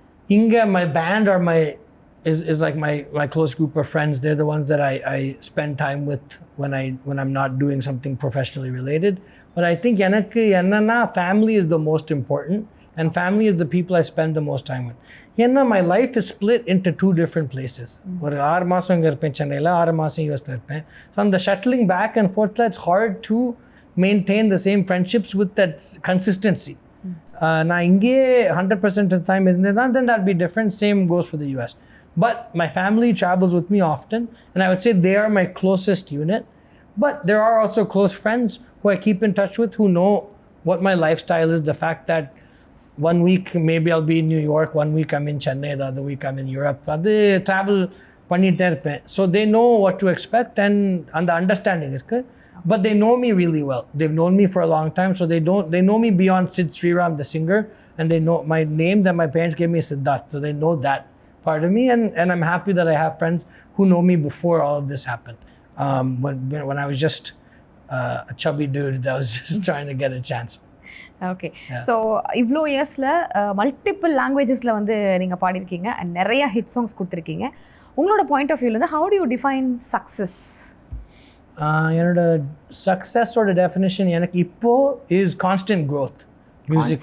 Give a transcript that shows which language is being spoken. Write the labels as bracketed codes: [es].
[ta] Inga, [en] my band are is like my close group of friends. They're the ones that I spend time with when I'm not doing something professionally related. But I think [ta] enakku enna [en] family is the most important, and family is the people I spend the most time with. [ta] Enna [en] my life is split into 2 different places. [ta] Or 6 மாசம் இங்க இருப்பேன் சென்னையில, 6 மாசம் யூஎஸ்ல இருப்பேன். [en] So on the shuttling back and forth, it's hard to maintain the same friendships with that consistency. [ta] நான் இங்கே [en] 100% of the time [ta] இருந்தேன்னா [en] then that'd be different. Same goes for the US. But my family travels with me often, and I would say they are my closest unit. But there are also close friends who I keep in touch with, who know what my lifestyle is. The fact that one week maybe I'll be in New York, one week I'm in Chennai, the other week I'm in Europe. They travel [ta] பண்ணிட்டே இருப்பேன். [en] So they know what to expect, and the understanding [ta] இருக்கு. [en] But they know me really well. They've known me for a long time, so they know me beyond Sid Sriram the singer, and they know my name that my parents gave me is Siddharth. So they know that part of me, and I'm happy that I have friends who know me before all of this happened. When I was just a chubby dude that was just trying to get a chance. [ta] Okay. So இவ்வளோ இயர்ஸில் multiple லாங்குவேஜஸில் வந்து நீங்கள் பாடியிருக்கீங்க and நிறையா hit songs கொடுத்துருக்கீங்க. உங்களோட [en] Point of வியூலேருந்து how do you define success? [ta] என்னோட சக்ஸஸோட definition எனக்கு இப்போ [en] Is constant growth musically.